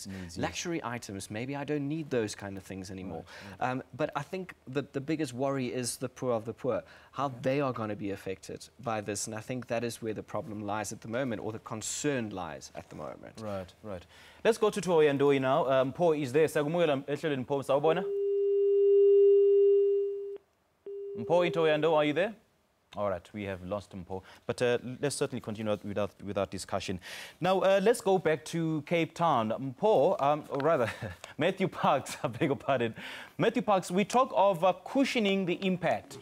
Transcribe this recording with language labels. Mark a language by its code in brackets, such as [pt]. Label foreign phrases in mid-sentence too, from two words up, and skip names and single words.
[en] Luxury items, maybe I don't need those kind of things anymore. Right. But I think the biggest worry is the poor of the poor, how they are going to be affected by this. And I think that is where the problem lies at the moment, or the concern lies at the moment. Right, right. Let's go to Toy and Doi now. Paul is there. [zu] Sagumuyela ehlelweni Paul sawubona. [en] Paul in Toy and Doi, are you there? All right, we have lost him, Paul. But let's certainly continue with our discussion. Now, let's go back to Cape Town. Paul, or rather, Matthew Parks, I beg your pardon. Matthew Parks, we talk of cushioning the impact.